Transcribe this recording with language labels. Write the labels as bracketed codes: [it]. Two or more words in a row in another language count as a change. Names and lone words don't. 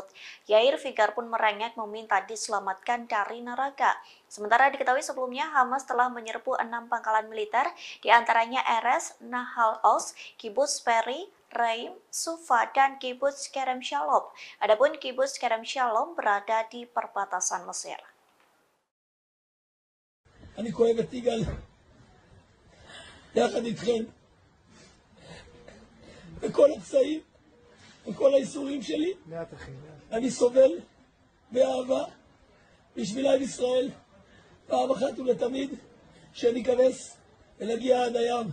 [id] Yair Vigar pun merengek meminta diselamatkan dari neraka. Sementara diketahui sebelumnya Hamas telah menyerbu 6 pangkalan militer, di antaranya Erez, Nahal Oz, Kibbutz Peri, Reim, Sufa, dan Kibbutz Kerem Shalom. Adapun Kibbutz Kerem Shalom berada di perbatasan Mesir. [he] אני כואב את יגאל יחד איתכם וכל הפצעים וכל האיסורים שלי. אני סובל באהבה בשביל עם ישראל פעם אחת ולתמיד שניכנס ונגיע עד הים.